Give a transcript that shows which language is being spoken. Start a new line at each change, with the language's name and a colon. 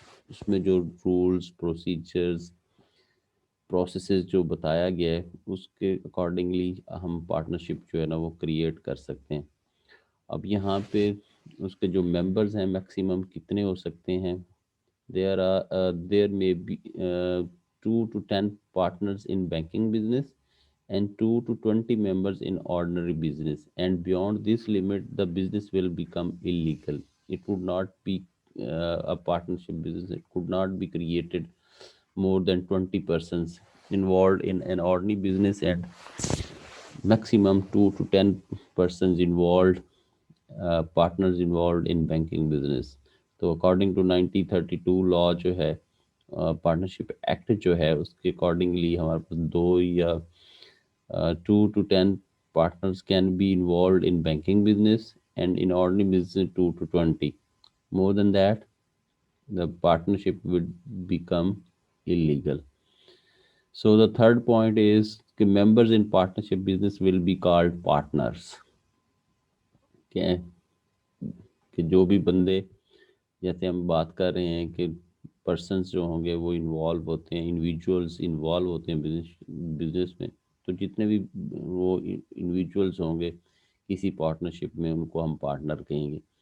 Urdu: اس میں جو rules procedures processes جو بتایا گیا ہے اس کے اکارڈنگلی ہم پارٹنرشپ جو ہے نا وہ کریٹ کر سکتے ہیں. اب یہاں پہ اس کے جو ممبرز ہیں میکسیمم کتنے ہو سکتے ہیں.
English: There may be 2 to 10 partners in banking business and 2 to 20 members in ordinary business, and beyond this limit the business will become illegal. It would not be a partnership business. It could not be created more than 20 persons involved in an ordinary business and maximum 2 to 10 persons involved, partners involved in banking business.
Urdu: تو according to 1932 لا جو ہے partnership act جو ہے اس کے accordingly ہمارے پاس 2 یا
English: 2 to 10 partners can be involved in banking business, and in ordinary business 2 to 20. More than that, the partnership would become illegal. So the third point is کہ members in partnership business will be called partners.
Urdu: کہ جو بھی بندے جیسے ہم بات کر رہے ہیں کہ پرسنس جو ہوں گے وہ انوالو ہوتے ہیں، انڈیویجولس انوالو ہوتے ہیں بزنس میں، تو جتنے بھی وہ انڈیویجولس ہوں گے کسی پارٹنرشپ میں ان کو ہم پارٹنر کہیں گے.